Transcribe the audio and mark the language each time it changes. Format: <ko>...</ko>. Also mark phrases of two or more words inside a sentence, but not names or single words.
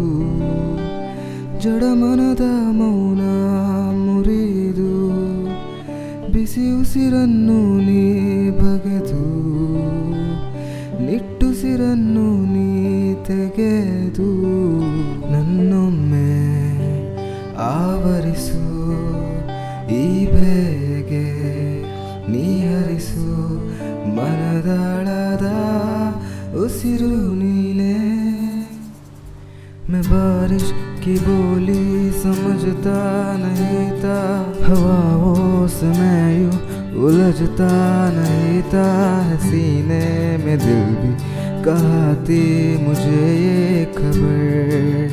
<kn>ಜಡಮನದ ಮೌನ ಮುರಿದು ಬಿಸಿ ಉಸಿರನ್ನು ನೀ ಬಗೆದು ನಿಟ್ಟುಸಿರನ್ನು ನೀ ತೆಗೆದು ನನ್ನೊಮ್ಮೆ ಆವರಿಸು ಈ ಬೇಗೆ ನೀ ಹರಿಸು ಮನದಾಳದ ಉಸಿರು ನೀನೇ</kn> <hi>मैं बारिश की बोली समझता नहीं था हवाओं से मैं यूं उलझता नहीं था सीने में दिल भी कहती मुझे ये खबर</hi>